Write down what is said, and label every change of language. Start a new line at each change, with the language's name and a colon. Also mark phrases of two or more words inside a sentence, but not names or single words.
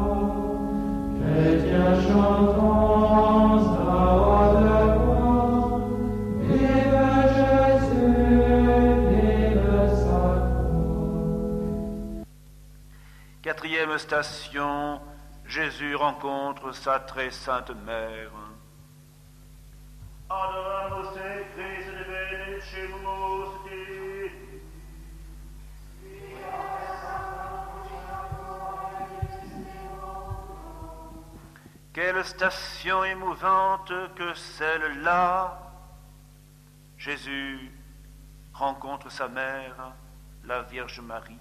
French: Chrétiens chantons à haute voix, vive Jésus, vive sacro. Quatrième station, Jésus rencontre sa très sainte mère.
Latin: Adoramus te Christe de benedicemus te.
French: Quelle station émouvante que celle-là! Jésus rencontre sa mère, la Vierge Marie.